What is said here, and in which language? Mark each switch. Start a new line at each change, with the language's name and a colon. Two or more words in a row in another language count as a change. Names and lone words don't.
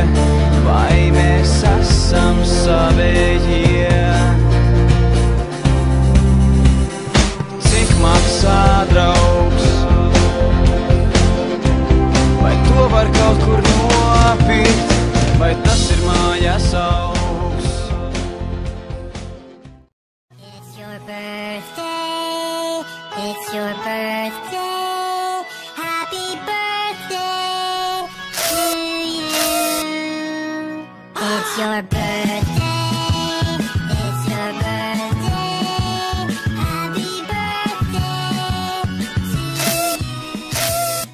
Latvian: Vai mēs esam savējie? Cik maksā draugs? Vai to var kaut kur nopirkt? Vai tas ir mājas augs?
English: It's your birthday, it's your birthday, happy birthday to you. It's your birthday, it's your birthday, happy birthday to you.